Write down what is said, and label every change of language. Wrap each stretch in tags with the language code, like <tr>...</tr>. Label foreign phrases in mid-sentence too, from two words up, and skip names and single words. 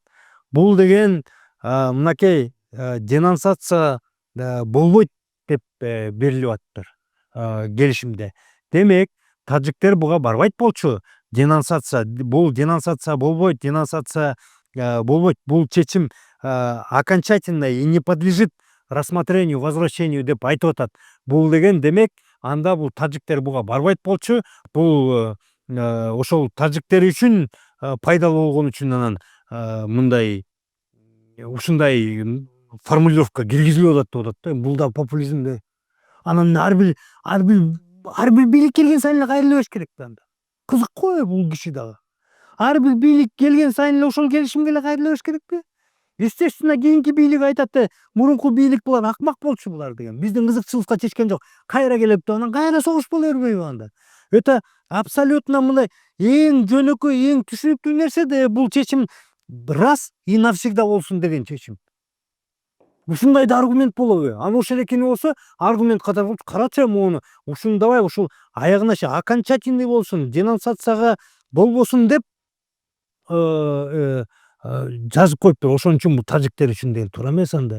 <ky>Бул деген мынакей денонсация болбойт деп берилип атыптыр келишимде. Демек, тажиктер буга барбайт болчу. Бул денонсация болбойт, болбойт. Бул чечим</ky> <ru>окончательно и не подлежит рассмотрению, возвращению</ru> <ky>деп айтып атат. Бул деген демек, анда бул тажиктер буга барбайт болчу. Бул ошол тажиктер үчүн пайдалуу болгон үчүн анан мындай ушундай формулировка киргизилип атат деп атат да. Бул да популизм. Анан ар бир бийлик келген сайын эле кайрыла бериш керек да анда. Кызык го бул киши дагы. Ар бир бийлик келген сайын эле ошол келишимге эле кайрыла бериш керекпи? Естественно, кийинки бийлик айтат, мурунку бийлик булар акмак болчу булар деген. Биздин кызыкчылыкка чечкен жок. Кайра келиптир, анан кайра согуш боло бербейби анда?</ky> <ru>Это абсолютно</ru> <ky>мындай эң жөнөкөй, эң түшүнүктүү нерсе да бул чечим</ky> <ru>раз и навсегда</ru> <ky>болсун деген чечим. Ушундай да аргумент болобу? Аны ошол экени болсо, аргумент катары карачы мону ушундабай ушул аягына чейин окончательный болсун, денонсацияга болбосун деп жазып коюптур. Ошон үчүн бул тажиктер үчүн деген туура эмес анда.</ky>